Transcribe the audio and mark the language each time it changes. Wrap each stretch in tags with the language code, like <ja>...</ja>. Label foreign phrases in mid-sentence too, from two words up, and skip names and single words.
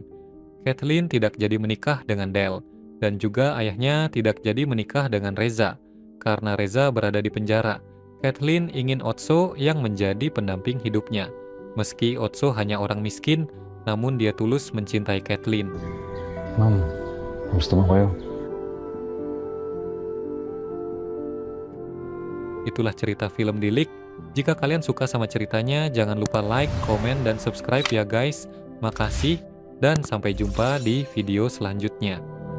<id>Kathleen tidak jadi menikah dengan Dale, dan juga ayahnya tidak jadi menikah dengan Reza, karena Reza berada di penjara. Kathleen ingin Otso yang menjadi pendamping hidupnya. Meski Otso hanya orang miskin, namun dia tulus mencintai Kathleen.</id> <tl>Ma'am, gusto mo kayo?</tl> <id>Itulah cerita film Dilik. Jika kalian suka sama ceritanya, jangan lupa like, komen, dan subscribe ya guys. Makasih, dan sampai jumpa di video selanjutnya.</id>